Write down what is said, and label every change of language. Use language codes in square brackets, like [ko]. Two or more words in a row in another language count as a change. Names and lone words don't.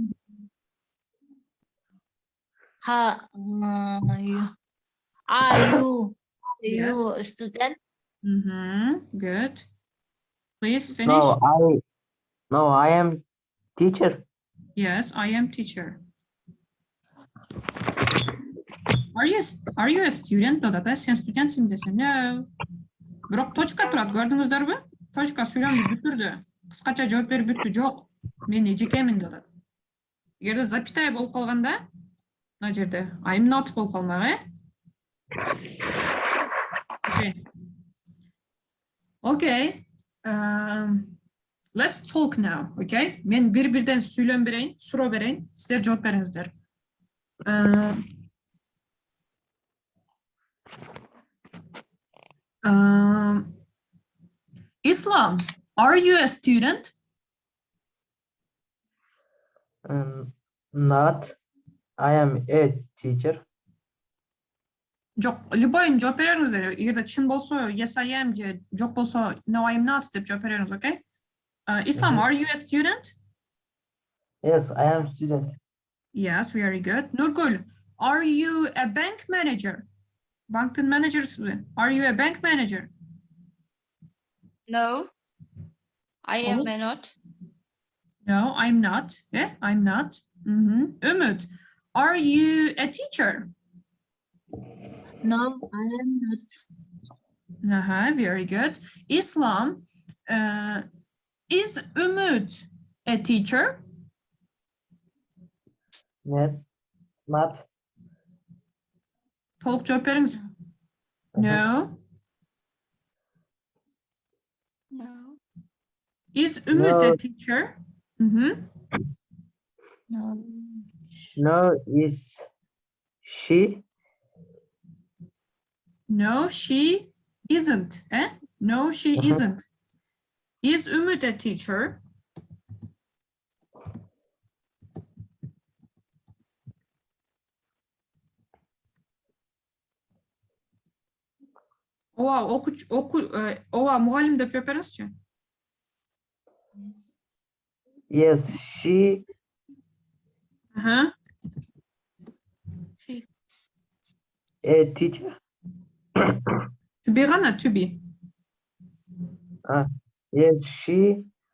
[en] Are you Yes. a student? Good. Please finish. No, I am teacher. Yes, I am teacher. Are you a student? [ky] Да, сен студентсің десем, [en] no. [ky] Бирок точка турат, көрдүңүздөрбү? Точка сүйлөмдү бүтүрдү. Кыскача жооп берип бүттү. Жок, мен эжекемин деп атат. Эгерде запятая болуп калганда, мына жерде [en] I'm not [ky] болуп калмак, [en] Okay. Let's talk now, okay? [ky] Мен бир-бирден сүйлөм берейин, суроо берейин, сиздер жооп бериңиздер. [en] Islam, are you a student? Not. I am a teacher. [ky] Жок, любойын жооп бериңиздер. Эгерде чын болсо [en] yes I am [ky] же жок болсо [en] no I am not [ky] деп жооп бериңиз, [en] okay? Islam, are you a student? Yes, I am student. Yes, very good. Nurgul, are you a bank manager? [ky] Банктын менеджерисиң. [en] Are you a bank manager? No, I am not. No, I'm not. Yeah, I'm not. Umut, are you a teacher? No, I am not. Very good. Islam, is Umut a teacher? Not. [ky] Толук жооп бериңиз. [en] No. No. Is Umut a teacher? No. No, is she? No, she isn't. No, she isn't. Is Umut a teacher? [ky] Ооба, мугалим деп жооп бериңизчи. [en] Yes, she. A teacher. To be гана, to be. Yes, she